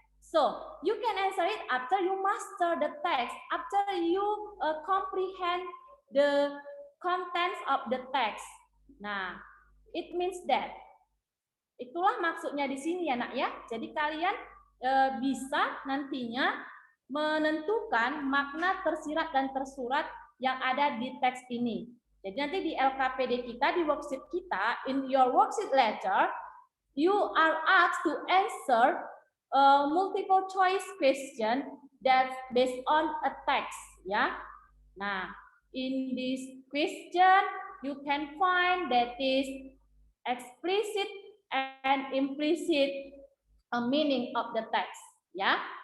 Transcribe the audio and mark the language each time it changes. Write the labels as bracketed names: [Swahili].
[English] So, you can answer it after you master the text, after you comprehend the contents of the text. [Indonesian] Nah, [English] it means that. [Indonesian] Itulah maksudnya di sini ya, Nak, ya. Jadi kalian bisa nantinya menentukan makna tersirat dan tersurat yang ada di teks ini. Jadi nanti di LKPD kita, di worksheet kita, [English] in your worksheet letter, you are asked to answer multiple choice question that's based on a text, ya. Nah, in this question you can find that is explicit and implicit meaning of the text, ya.